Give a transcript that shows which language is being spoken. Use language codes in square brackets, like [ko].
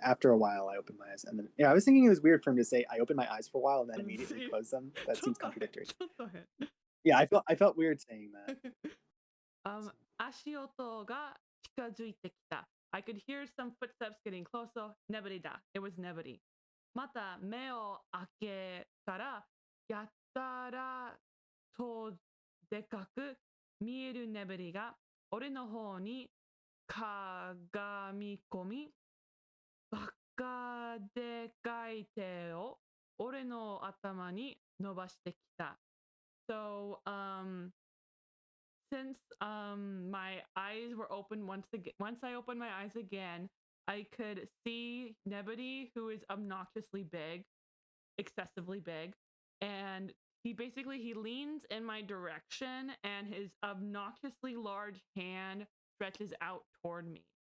[en] After a while, I opened my eyes, and then I was thinking it was weird for him to say I opened my eyes for a while and then immediately close them. That seems contradictory. Yeah, I felt weird saying that. [ja] 足音が近づいてきた。 [en] I could hear some footsteps getting closer. [ja] ねぶりだ。 [en] It was [ja] ねぶり。また目を開けたら、やったらとでかく見えるねぶりが俺の方にかがみ込み、バカでかい手を俺の頭に伸ばしてきた。 [en] So, since my eyes were open once I opened my eyes again, I could see Nebody, who is obnoxiously big, excessively big, and he leans in my direction and his obnoxiously large hand stretches out toward me.